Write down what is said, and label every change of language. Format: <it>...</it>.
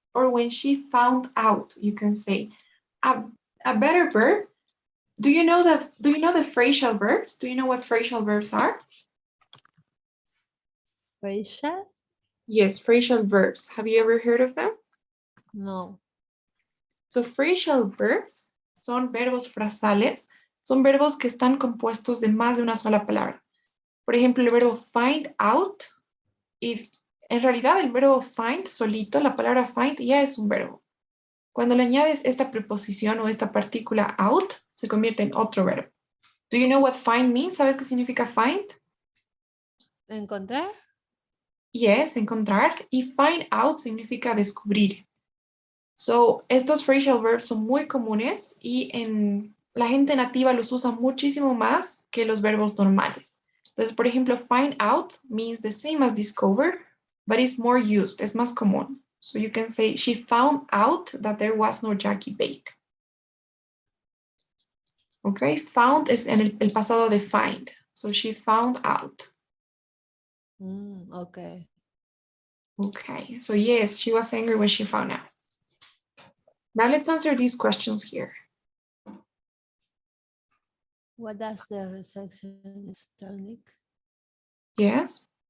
<en>Or when she found out, you can say. A better verb. Do you know the phrasal verbs? Do you know what phrasal verbs are? Rachel? Yes, phrasal verbs. Have you ever heard of them? No.</en> <es>So phrasal verbs son verbos frasales, son verbos que están compuestos de más de una sola palabra. Por ejemplo, el verbo find out, y en realidad el verbo find solito, la palabra find ya es un verbo. Cuando le añades esta preposición o esta partícula out, se convierte en otro verbo.</es> <en>Do you know what find means?</en> <es>¿Sabes qué significa find? ¿Encontrar?</es> <en>Yes,</en> <es>encontrar. Y find out significa descubrir. So, estos phrasal verbs son muy comunes y en la gente nativa los usa muchísimo más que los verbos normales. Entonces, por ejemplo,</es> <en>find out means the same as discover, but it's more used,</en> <es>es más común.</es> <en>So you can say, she found out that there was no Jackie Baker.</en> <es>Okay, found es en el pasado de find.</es> <en>So she found out. Okay. Okay, so yes, she was angry when she found out. Now let's answer these questions here. What does the receptionist tell Nick? Yes.</en>